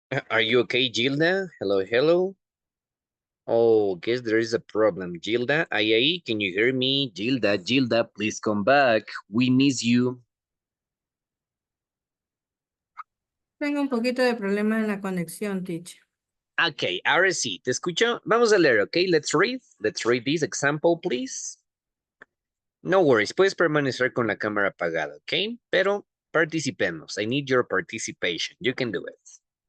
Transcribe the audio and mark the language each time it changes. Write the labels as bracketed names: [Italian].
[English] Are you okay, Gilda? Hello, hello. Oh, guess there is a problem. Gilda, ahí, can you hear me? Gilda, Gilda, please come back. We miss you. [Spanish] Tengo un poquito de problema en la conexión, teacher. Okay, ahora sí, te escucho. Vamos a leer, okay? [English] Let's read. Let's read this example, please. No worries, [Spanish] puedes permanecer con la cámara apagada, okay? Pero participemos. [English] I need your participation. You can do it.